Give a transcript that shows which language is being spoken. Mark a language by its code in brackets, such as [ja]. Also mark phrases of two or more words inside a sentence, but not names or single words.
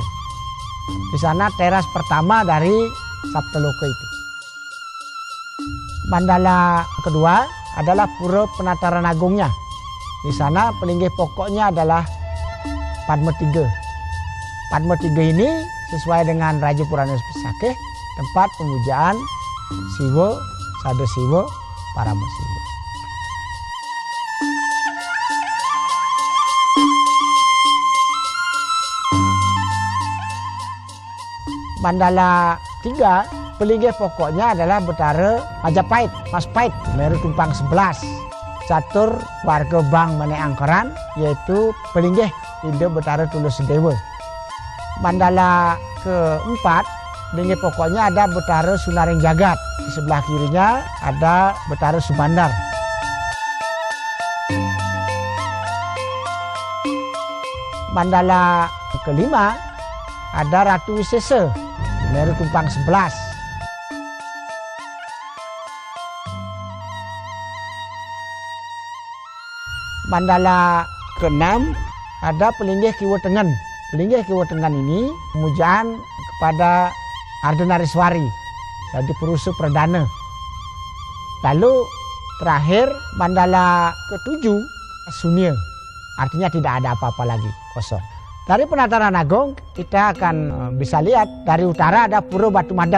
[id] Di sana teras pertama dari Sabtaloka itu. Mandala kedua adalah Pura Penataran Agungnya. Di sana pelinggih pokoknya adalah Padma 3. Padma 3 ini sesuai dengan Raja Purana Pesakih, tempat pemujaan Siwa, Sada Siwa, Paramasiwa. Mandala 3 pelinggih pokoknya adalah Betara Majapahit, Maspahit, Meru Tumpang 11. Catur warga Bang Mane Angkeran, yaitu pelinggih Ida Betara Tulus Dewa. Mandala keempat pelinggih pokoknya ada Betara Sunaring Jagat. Di sebelah kirinya ada Betara Subandar. mandala kelima ada Ratu Wisesa, Meru Tumpang 11. Mandala keenam ada Pelinggih Kiwa Tengen. Pelinggih Kiwa Tengen ini pemujaan kepada Ardenariswari, jadi perusuh perdana. Lalu terakhir mandala ketujuh Sunia, artinya tidak ada apa-apa lagi, kosong. Dari penataran agung kita akan bisa lihat dari utara ada Pura Batu Madeg.